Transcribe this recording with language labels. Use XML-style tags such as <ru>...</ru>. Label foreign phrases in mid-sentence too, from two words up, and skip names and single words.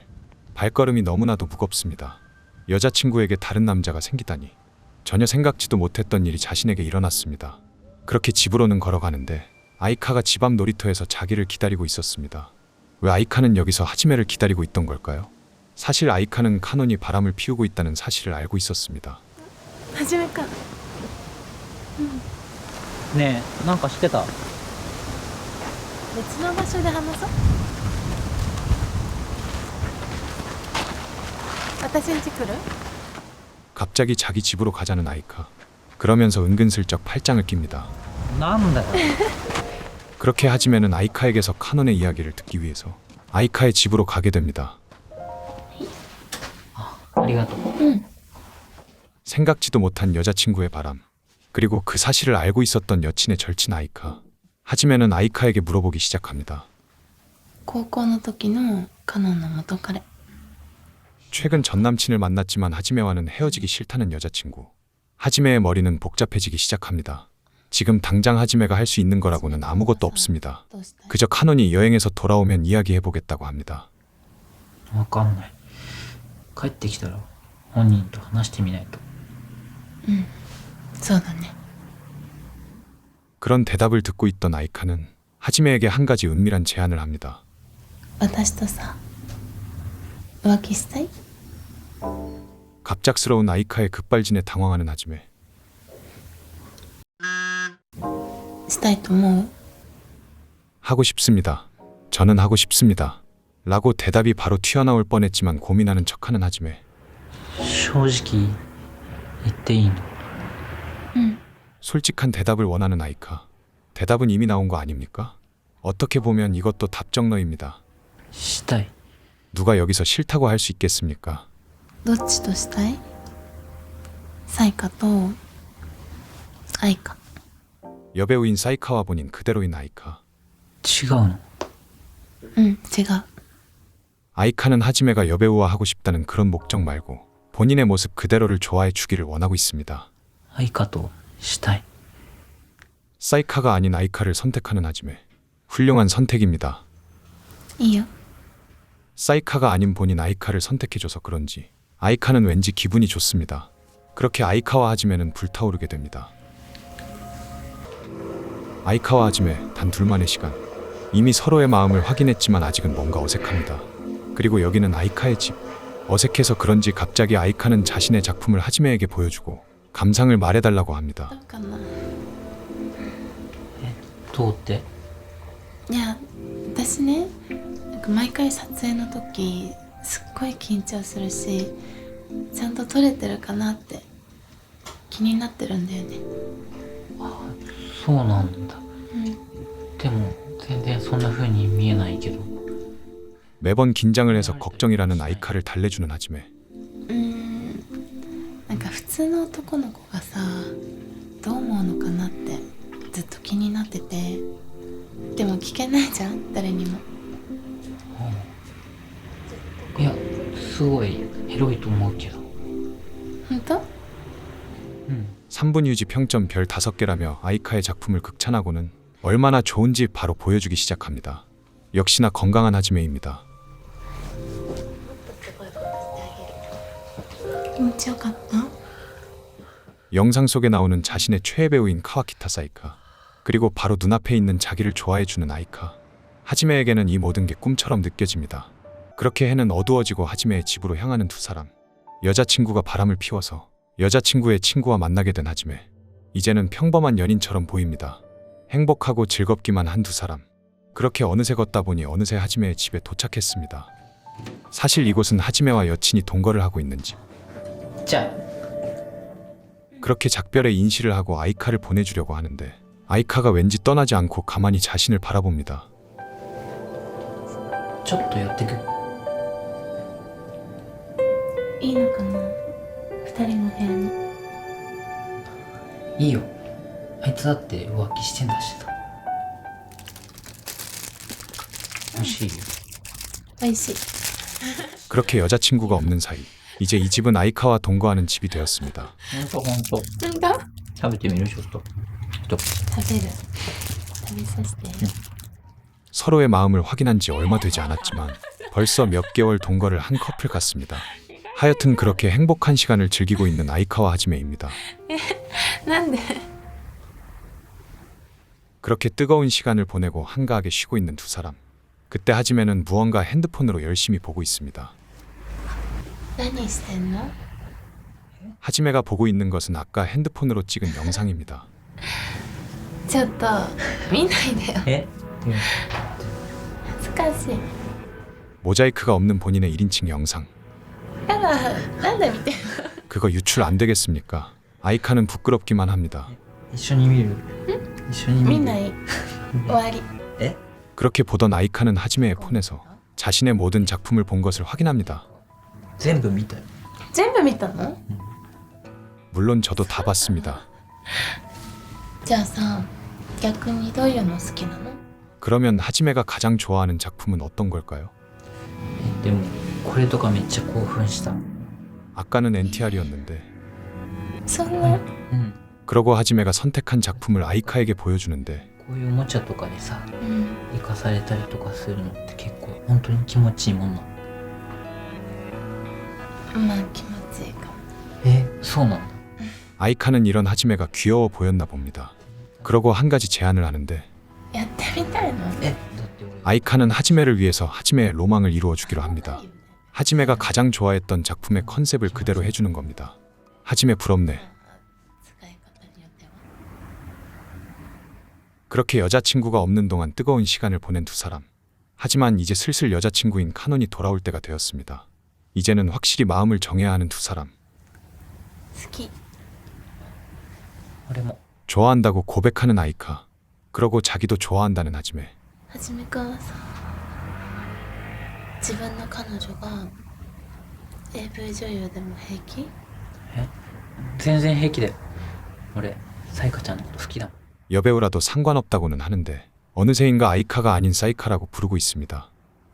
<ko>발걸음이 너무나도 무겁습니다. 여자친구에게 다른 남자가 생기다니. 전혀 생각지도 못했던 일이 자신에게 일어났습니다. 그렇게 집으로는 걸어가는데 아이카가 집 앞 놀이터에서 자기를 기다리고 있었습니다. 왜 아이카는 여기서 하지메를 기다리고 있던 걸까요? 사실 아이카는 카논이 바람을 피우고 있다는 사실을 알고 있었습니다.</ko> <ja>はじめか。ねえなんか知ってた？別の場所で話そう。私ん家来る？</ja> <ko>갑자기 자기 집으로 가자는 아이카. 그러면서 은근슬쩍 팔짱을 낍니다.</ko> <ja>なんだよ。</ja> <ko>그렇게 하지메는 아이카에게서 카논의 이야기를 듣기 위해서 아이카의 집으로 가게 됩니다.</ko> <ja>ありがとう。</ja> <ko>생각지도 못한 여자친구의 바람. 그리고 그 사실을 알고 있었던 여친의 절친 아이카. 하지메는 아이카에게 물어보기 시작합니다.</ko> <ja>高校の時のカノンの元彼。</ja> <ko>최근 전남친을 만났지만 하지메와는 헤어지기 싫다는 여자친구. 하지메의 머리는 복잡해지기 시작합니다. 지금 당장 하지메가 할 수 있는 거라고는 아무것도 없습니다.</ko> <ja>どうしたい？</ja> <ko>그저 카논이 여행에서 돌아오면 이야기해보겠다고 합니다.</ko> <ja>わかんない。帰ってきたら本人と話してみないと。そうだね。</ja> <ko>그런 대답을 듣고 있던 아이카는 하지메에게 한 가지 은밀한 제안을 합니다.</ko> <ja>私とさ、浮気したい？</ja> <ko>갑작스러운 아이카의 급발진에 당황하는 하지메.</ko> <ja>したいと思う？</ja> <ko>하고 싶습니다. 저는 하고 싶습니다. 라고 대답이 바로 튀어나올 뻔했지만 고민하는 척하는 하지메.</ko> <ja>正直言っていいの？</ja> <ko>솔직한 대답을 원하는 아이카. 대답은 이미 나온 거 아닙니까? 어떻게 보면 이것도 답정너입니다.</ko> <ja>したい。</ja> <ko>누가 여기서 싫다고 할 수 있겠습니까?</ko> <ja>どっちとしたい？サイカとアイカ。</ja> <ko>여배우인 사이카와 본인 그대로인 아이카.</ko> <ja>違うの？うん、違う。</ja> <ko>아이카는 하지메가 여배우와 하고 싶다는 그런 목적 말고 본인의 모습 그대로를 좋아해 주기를 원하고 있습니다.</ko> <ja>愛花としたい。</ja> <ko>사이카가 아닌 아이카를 선택하는 하지메. 훌륭한 선택입니다.</ko> <ja>いいよ。</ja> <ko>사이카가 아닌 본인 아이카를 선택해줘서 그런지 아이카는 왠지 기분이 좋습니다. 그렇게 아이카와 하지메는 불타오르게 됩니다. 아이카와 하지메 단 둘만의 시간. 이미 서로의 마음을 확인했지만 아직은 뭔가 어색합니다. 그리고 여기는 아이카의 집. 어색해서 그런지 갑자기 아이카는 자신의 작품을 하지메에게 보여주고 감상을 말해달라고 합니다.</ko> <ja>どうかな。どうって？いや私ねなんか毎回撮影の時すっごい緊張するしちゃんと撮れてるかなって気になってるんだよね。そうなんだ。でも全然そんな風に見えないけど。</ja> <ko>매번 긴장을 해서 걱정이라는 아이카를 달래주는 하지메.</ko> <ja>なんか普通の男の子がさどう思うのかなってずっと気になっててでも聞けないじゃん誰にも。いやすごい広いと思うけど。本当？</ja> <ko>3분 유지 평점 별 5개라며 아이카의 작품을 극찬하고는 얼마나 좋은지 바로 보여주기 시작합니다. 역시나 건강한 하지메입니다.</ko> <ja>気持ちよかった？</ja> <ko>영상 속에 나오는 자신의 최애 배우인 카와키타 사이카. 그리고 바로 눈앞에 있는 자기를 좋아해주는 아이카. 하지메에게는 이 모든 게 꿈처럼 느껴집니다. 그렇게 해는 어두워지고 하지메의 집으로 향하는 두 사람. 여자친구가 바람을 피워서 여자친구의 친구와 만나게 된 하지메. 이제는 평범한 연인처럼 보입니다. 행복하고 즐겁기만 한 두 사람. 그렇게 어느새 걷다 보니 어느새 하지메의 집에 도착했습니다. 사실 이곳은 하지메와 여친이 동거를 하고 있는 집.</ko> <ja>じゃ</ja> <ko>그렇게 작별의 인시를 하고 아이카를 보내주려고 하는데 아이카가 왠지 떠나지 않고 가만히 자신을 바라봅니다.</ko> <ja>あちょっとやってく。いいのかな二人の部屋に。いいよ。あいつだって浮気してんだしさ。美味しいよ。おいしい。</ja> <ko>그렇게 여자친구가 없는 사이 이제 이 집은 아이카와 동거하는 집이 되었습니다.</ko> <ja>ほんと。なんだ？食べてみるちょっと。食べる。食べさせて。</ja> <ko>서로의 마음을 확인한 지 얼마 되지 않았지만 벌써 몇 개월 동거를 한 커플 같습니다. 하여튼 그렇게 행복한 시간을 즐기고 있는 아이카와 하지메입니다.</ko> <ja>なんで？</ja> <ko>그렇게 뜨거운 시간을 보내고 한가하게 쉬고 있는 두 사람. 그때 하지메는 무언가 핸드폰으로 열심히 보고 있습니다.</ko> <ja>何してんの？</ja> <ko>하지메가 보고 있는 것은 아까 핸드폰으로 찍은 영상입니다.</ko> <ja>ちょっと見ないでよ。え？恥ずかしい。</ja> <ko>모자이크가 없는 본인의 1인칭 영상.</ko> <ja>やだ、なんで見てる？</ja> <ko>그거 유출 안 되겠습니까? 아이카는 부끄럽기만 합니다.</ko> <ja>一緒に見る？一緒に見る？見ない。終わり。</ja> <ko>그렇게 보던 아이카는 하지메의 폰에서 자신의 모든 작품을 본 것을 확인합니다.</ko> <ja>全部見たよ。全部見たの？</ja> <ko>물론 저도 다 봤습니다.</ko> <ja>じゃあさ、逆にどういうの好きなの？</ja> <ko>그러면 하지메가 가장 좋아하는 작품은 어떤 걸까요?</ko> <ja>でもこれとかめっちゃ興奮した。</ja> <ko>아까는 NTR이었는데</ko> <ja>そんな？うん。</ja> <ko>그러고 하지메가 선택한 작품을 아이카에게 보여주는데</ko> <ja>こういうおもちゃとかでさ、うん。生かされたりとかするのって結構本当に気持ちいいもんなの。まあ気持ちいいかも。そうなんだ。</ja> <ko>아이카는 이런 하지메가 귀여워 보였나 봅니다. 그러고 한 가지 제안을 하는데</ko> <ja>やってみたいの？だって俺</ja> <ko>아이카는 하지메를 위해서 하지메의 로망을 이루어 주기로 합니다. 하지메가 가장 좋아했던 작품의 컨셉을 그대로 해주는 겁니다. 하지메 부럽네.</ko> <ja>使い方によっては。</ja> <ko>그렇게 여자친구가 없는 동안 뜨거운 시간을 보낸 두 사람. 하지만 이제 슬슬 여자친구인 카논이 돌아올 때가 되었습니다. 이제는 확실히 마음을 정해야 하는 두 사람.</ko> <ja>好き。俺も</ja> <ko>좋아한다고 고백하는 아이카. 그러고 자기도 좋아한다는 하지메.</ko> <ja>はじめくんはさ、自分の彼女が AV 女優でも平気？全然平気だよ。俺サイカちゃんのこと好きだもん。</ja> <ko>여배우라도 상관없다고는 하는데 어느새인가 아이카가 아닌 사이카라고 부르고 있습니다.</ko>